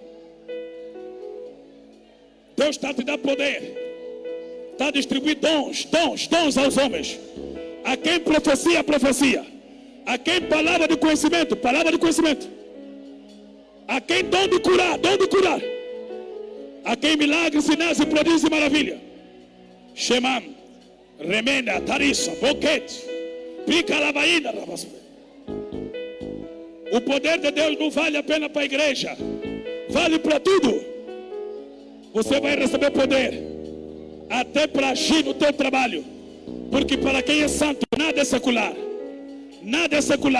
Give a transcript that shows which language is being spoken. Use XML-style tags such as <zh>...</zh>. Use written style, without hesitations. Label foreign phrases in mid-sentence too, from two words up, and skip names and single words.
<pt>Deus está a te dar poder. Está a distribuir dons aos homens. A quem profecia, profecia. A quem palavra de conhecimento, palavra de conhecimento. A quem dom de curar, dom de curar. A quem milagres, sinais e prodígios e maravilha. Shemam, remenda, tarissa, boquete, pica lavaína, rabaspe. O poder de Deus não vale a pena para a igreja, vale para tudo. Você vai receber poder até para agir no teu trabalho, porque para quem é santo nada é secular, nada é secular.</pt>